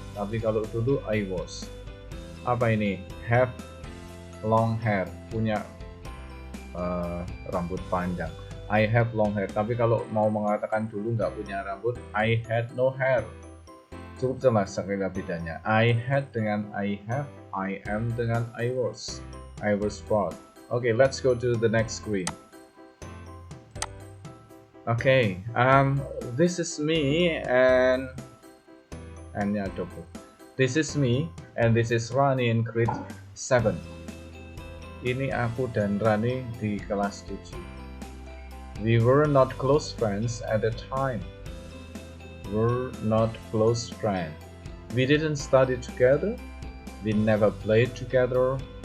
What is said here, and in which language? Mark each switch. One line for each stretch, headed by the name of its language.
Indonesian: Tapi kalau dulu
English: I was.
Indonesian: Apa ini?
English: Have long hair,
Indonesian: punya rambut panjang.
English: I have long hair.
Indonesian: Tapi kalau mau mengatakan dulu nggak punya rambut,
English: I had no hair.
Indonesian: Cukup jelas sekali bedanya. I had dengan I have, I am dengan I was.
English: I was bald. Okay, let's go to the next screen. Okay, this is me and ya double. This is me and this is Rani in grade 7.
Indonesian: Ini aku dan Rani di kelas 7.
English: We were not close friends at the time. We're not close friends. We didn't study together. We never played together.